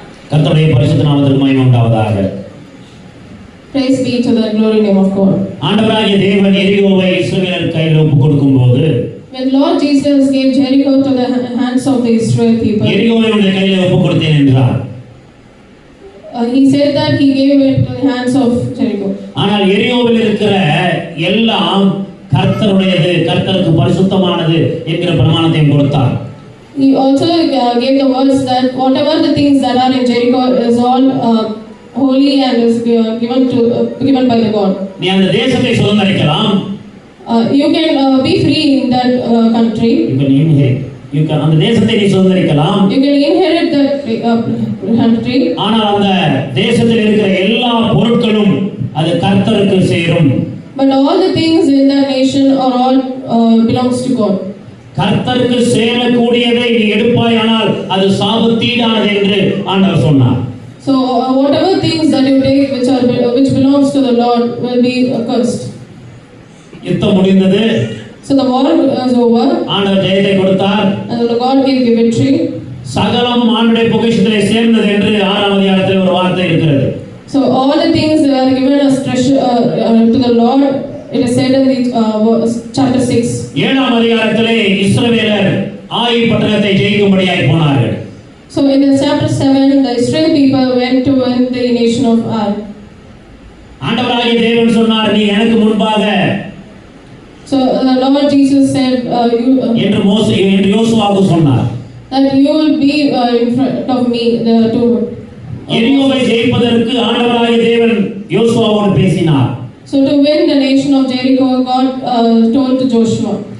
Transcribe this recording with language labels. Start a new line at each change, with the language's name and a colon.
Tamil: கர்த்தருடைய பரிசுத்த நாமத்திற்கு மகிமை உண்டாவதாக.
English: Praise be to the glory name of God.
Tamil: ஆண்டவராகிய தேவன் எரிகோவை இஸ்ரவேலர் கையில் ஒப்புக் கொடுக்கும்போது
English: when Lord Jesus gave Jericho to the hands of the Israel people,
Tamil: எரிகோவை உடைய கையில் ஒப்புக் கொடுத்தேன் என்றார்.
English: He said that he gave it to the hands of Jericho.
Tamil: ஆனால் எரிகோவில் இருக்கிற எல்லாம் கர்த்தருடையது, கர்த்தருக்கு பரிசுத்தமானது என்கிற பிரமாணத்தை கொடுத்தார்.
English: He also gave the words that whatever the things that are in Jericho is all holy and is given by the God.
Tamil: நீ அந்த தேசத்தை சுதந்தரிக்கலாம்.
English: You can be free in that country. You can
Tamil: அந்த தேசத்தை நீ சுதந்தரிக்கலாம்.
English: You can inherit that country.
Tamil: ஆனால் அந்த தேசத்தில் இருக்கிற எல்லா பொருட்களும் அது கர்த்தருக்கு சேரும்.
English: But all the things in that nation are all belongs to God.
Tamil: கர்த்தருக்கு சேரக்கூடியதை நீ எடுப்பாயானால் அது சாபத்தீடானது என்று ஆண்டவர் சொன்னார்.
English: So whatever things that you take which belongs to the Lord will be accursed.
Tamil: யுத்தம் முடிந்தது.
English: So the war is over.
Tamil: ஆண்டவர் ஜெயத்தை கொடுத்தார்.
English: And the God gave the victory.
Tamil: சகலம் ஆண்டவருடைய பொக்கிஷத்திலே சேர்ந்தது என்று 6ஆம் அதிகாரத்தில் ஒரு வார்த்தை இருக்கிறது.
English: So all the things that are given as treasure to the Lord, it is said in the chapter 6.
Tamil: 7ஆம் அதிகாரத்திலே இஸ்ரவேலர் ஆயி பட்டணத்தை ஜெயிக்கும்படியாய் போனார்கள்.
English: So in the chapter 7 the Israel people went to win the nation of Ai.
Tamil: ஆண்டவராகிய தேவன் சொன்னார், நீ எனக்கு முன்பாக.
English: So the Lord Jesus said
Tamil: என்று யோசுவாவுக்கு சொன்னார்
English: that you will be in front of me to
Tamil: எரிகோவை ஜெயிப்பதற்கு ஆண்டவராகிய தேவன் யோசுவாவோடு பேசினார்.
English: So to win the nation of Jericho, God told to Joshua.